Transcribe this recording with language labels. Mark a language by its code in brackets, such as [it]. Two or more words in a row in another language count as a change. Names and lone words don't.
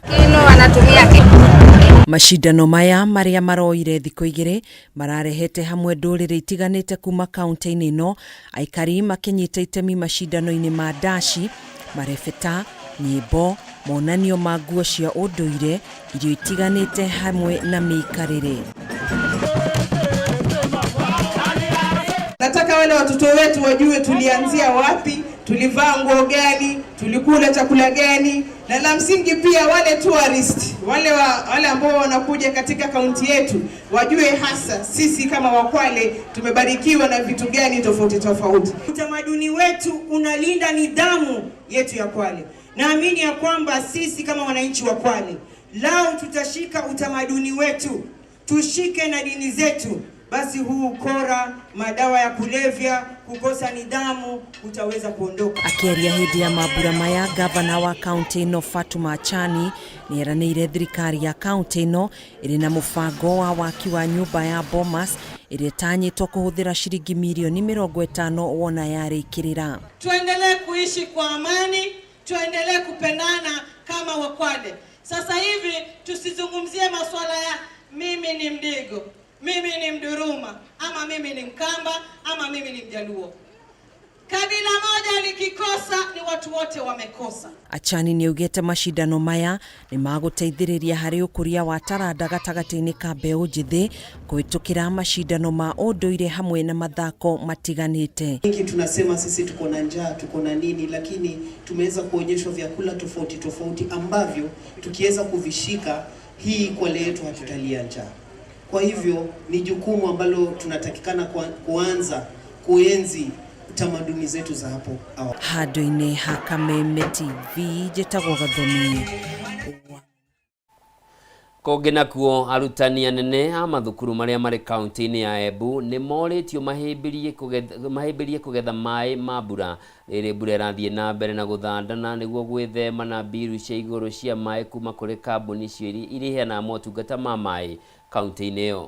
[ki] Mashindano maya maria maroire thikũ igĩrĩ mararehete hamwe ndũrĩrĩ itiganĩte kuma kaunti-inĩ ĩno, aikari makinyita itemi mashindano-inĩ ma ndaci, marebeta, nyĩmbo, monanio ma nguo cia ũndũire, irio itiganĩte hamwe na mĩikarĩre. [sw] Nataka wale watoto wetu wajue tulianzia wapi, tulivaa nguo gani, tulikula chakula gani, na la msingi pia wale tourist, wale ambao wanakuja katika kaunti yetu wajue hasa sisi kama Wakwale tumebarikiwa na vitu gani tofauti tofauti. Utamaduni wetu unalinda nidhamu yetu ya Kwale. Naamini ya kwamba sisi kama wananchi wa Kwale lao tutashika utamaduni wetu, tushike na dini zetu, basi huu ukora, madawa ya kulevya, kukosa nidhamu utaweza kuondoka. [ki] Akiaria hĩndĩ ya mambura maya, gavana wa kaunti ĩno Fatuma Achani nĩeranĩire thirikari ya kaunti ĩno ĩrĩ na mũbango wa waki wa nyũmba ya Bomas ĩrĩa ĩtanyĩtwo kũhũthĩra shilingi milioni 50 wona yarĩkĩrĩra. [sw] Tuendelee kuishi kwa amani, tuendelee kupendana kama Wakwale. Sasa hivi tusizungumzie masuala ya mimi ni Mdigo, mimi ni Mduruma, ama mimi ni Mkamba, ama mimi ni Mjaluo. Kabila moja likikosa ni watu wote wamekosa. [ki] Achani nĩaugĩte mashindano maya nĩ magũteithĩrĩria harĩ ũkũria wa taranda gatagatĩ-inĩ ka mbeũ njĩthĩ kũhĩtũkĩra mashindano ma ũndũire hamwe na mathako matiganĩte. [sw] Hiki tunasema sisi tuko na njaa, tuko na nini, lakini tumeweza kuonyeshwa vyakula tofauti tofauti ambavyo tukiweza kuvishika hii Kwale yetu hatutalia njaa. Kwa hivyo ni jukumu ambalo tunatakikana kuanza kuenzi tamaduni zetu za hapo awali. [ki] Handũ-inĩ ha Kameme TV Gitau Gathomi. Kũngĩ nakuo arutani anene a mathukuru marĩa marĩ kaunti-inĩ ya Embu nĩ morĩtio mahĩmbĩrie kũgetha maĩ ma mbura rĩrĩ mbura ĩrathiĩ na mbere na gũthandana nĩguo gwĩthema na mbiru cia igũrũ cia maĩ kuma kũrĩ kambuni icio iria iheanaga motungata ma maĩ kaunti-inĩ ĩyo.